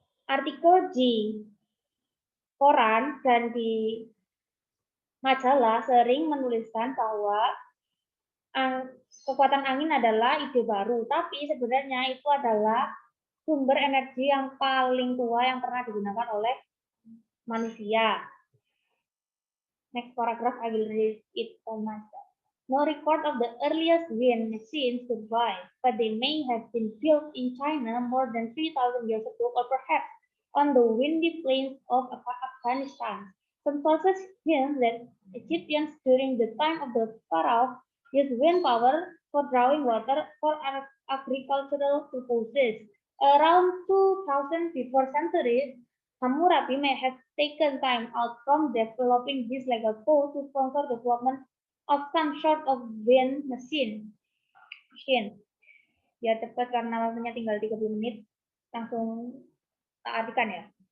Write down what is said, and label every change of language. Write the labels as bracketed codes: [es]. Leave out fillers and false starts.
[id] Artikel di koran dan di majalah sering menuliskan bahwa kekuatan angin adalah ide baru, tapi sebenarnya itu adalah sumber energi yang paling tua yang pernah digunakan oleh manusia. [en] Next paragraph, I will read it on myself. No record of the earliest wind machines survive, but they may have been built in China more than 3,000 years ago, or perhaps on the windy plains of Afghanistan. Some sources hint that Egyptians during the time of the pharaoh used wind power for drawing water for agricultural purposes. Around 2000 before centuries, Hammurabi may have taken time out from developing this legal code to sponsor development of some sort of wind machine. [id] Ya cepat karena waktunya tinggal 30 menit. Langsung tak artikan ya.